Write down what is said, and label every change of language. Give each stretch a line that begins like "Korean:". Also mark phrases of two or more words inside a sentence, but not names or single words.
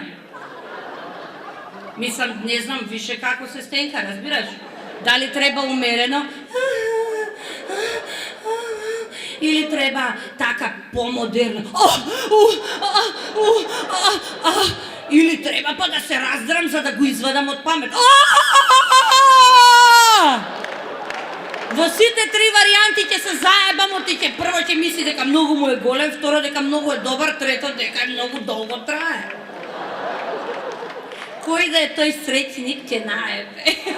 Macedonian: Mislim, ne znam više kako se stenka, razbiraš? Da li treba umereno? Ili treba taka pomoderno? Ili treba pa da se razdram za da go izvadam od pamet? Во сите 3 варијанти ќе се заебамо, ти ќе прво ќе мисли дека многу му е голем, второ дека многу е добар, трето дека многу долго трае. Кој да е тој среќник ќе наебе.